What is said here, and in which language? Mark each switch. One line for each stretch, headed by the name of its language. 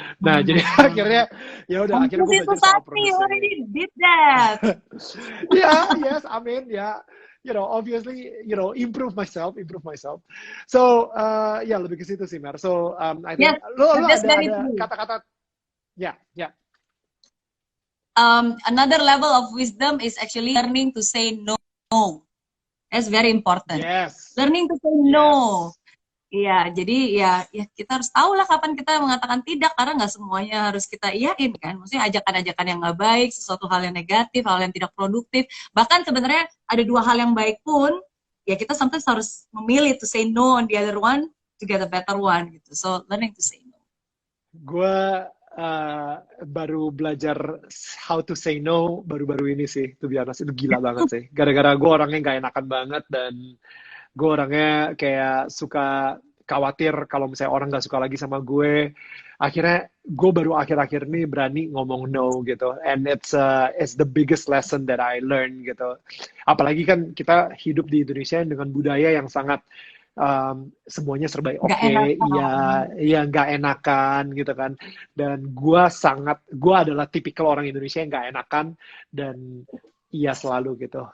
Indonesian: Nah, jadi akhirnya ya udah, akhirnya gue belajar soal produksi.
English: You already did that. Yes, I mean, you know, obviously, you know, improve myself.
Indonesian: So, ya lebih ke situ sih, Mer.
English: So, I think
Indonesian: lo ada kata-kata, yeah.
English: Another level of wisdom is actually learning to say no. That's very important. Yes. Learning to say no.
Indonesian: Iya, jadi ya kita harus tahu lah kapan kita mengatakan tidak, karena nggak semuanya harus kita iyain kan. Maksudnya ajakan-ajakan yang nggak baik, sesuatu hal yang negatif, hal yang tidak produktif. Bahkan sebenarnya ada 2 hal yang baik pun, ya kita sometimes harus memilih
English: to say no on the other one to get a better one
Indonesian: gitu.
English: So learning to say no.
Indonesian: Gue baru belajar
English: how to say no
Indonesian: baru-baru ini sih,
English: to be honest.
Indonesian: Itu gila banget sih. Gara-gara gue orangnya nggak enakan banget, dan gue orangnya kayak suka khawatir kalau misalnya orang nggak suka lagi sama gue. Akhirnya gue baru akhir-akhir ini berani ngomong no gitu.
English: And it's the biggest lesson that I learned gitu.
Indonesian: Apalagi kan kita hidup di Indonesia dengan budaya yang sangat semuanya serba oke, iya nggak enakan gitu kan. Dan gue adalah tipikal orang Indonesia yang nggak enakan, dan iya selalu gitu.